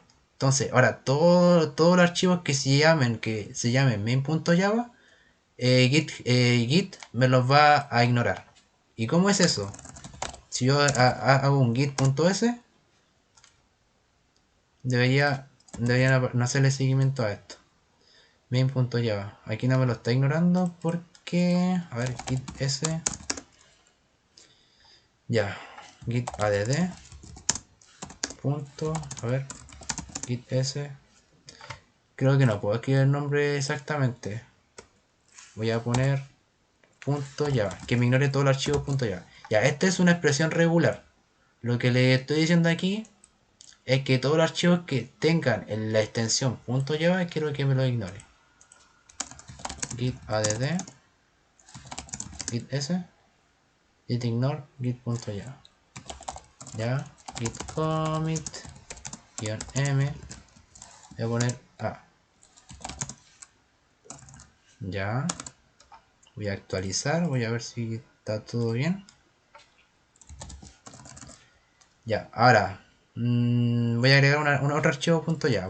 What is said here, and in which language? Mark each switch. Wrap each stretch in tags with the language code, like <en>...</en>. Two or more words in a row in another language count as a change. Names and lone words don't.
<es>Entonces, ahora todos los archivos que se llamen main.java, Git me los va a ignorar. ¿Y cómo es eso? Si yo hago un git.s, deberían no hacerle seguimiento a esto. Main.java. Aquí no me lo está ignorando porque... A ver,</es> <en>git s. Ya. Git add.</en> <es>Punto. A ver.</es> <en>Git s.</en> <es>Creo que no puedo escribir el nombre exactamente. Voy a poner punto .java. Que me ignore todo el archivo .java. Ya, esta es una expresión regular. Lo que le estoy diciendo aquí es que todos los archivos que tengan en la extensión .java quiero que me lo ignore.</es> <en>Git add. Git s. Git ignore. Git.java. Ya. Git commit. -m.</en> <es>Voy a poner A. Ya. Voy a actualizar. Voy a ver si está todo bien. Ya. Ahora. Voy a agregar un otro archivo .java.</es>